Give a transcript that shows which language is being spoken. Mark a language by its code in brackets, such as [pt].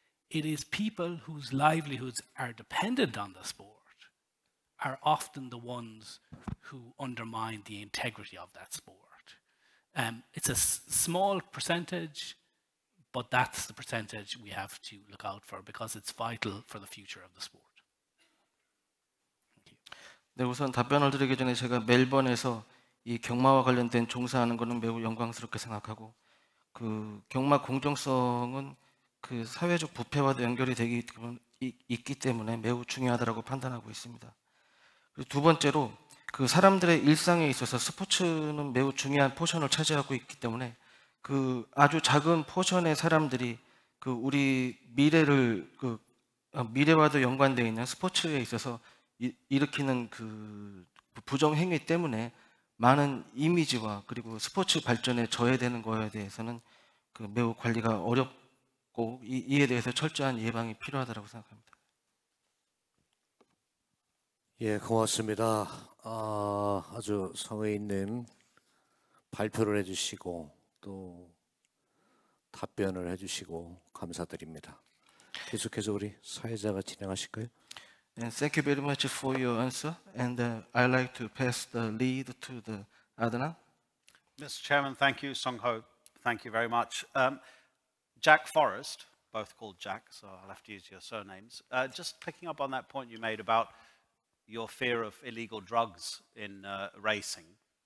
[en] It is people whose livelihoods are dependent on the sport are often the ones who undermine the integrity of that sport. It's a small percentage, but that's the percentage we have to look out for because it's vital for the future of the sport. [ko] 네, 우선 답변을 드리기 전에 제가 멜번에서 이 경마와 관련된 종사하는 것은 매우 영광스럽게 생각하고, 그 경마 공정성은 그 사회적 부패와도 연결이 있기 때문에 매우 중요하다고 판단하고 있습니다. 그리고 두 번째로, 그 사람들의 일상에 있어서 스포츠는 매우 중요한 포션을 차지하고 있기 때문에 그 아주 작은 포션의 사람들이 그 우리 미래를 미래와도 연관되어 있는 스포츠에 있어서 일으키는 그 부정 행위 때문에 많은 이미지와 그리고 스포츠 발전에 저해되는 거에 대해서는 그 매우 관리가 어렵고 이에 대해서 철저한 예방이 필요하다고 생각합니다. 예, 고맙습니다. 아주 성의 있는 발표를 해주시고 또 답변을 해주시고 감사드립니다. 계속해서 우리 사회자가 진행하실까요? [en] And thank you very much for your answer. And I'd like to pass the lead to the Adnan. Mr. Chairman, thank you. Song Ho, thank you very much. Jack Forrest, both called Jack, so I'll have to use your surnames. Just picking up on that point you made about your fear of illegal drugs in racing.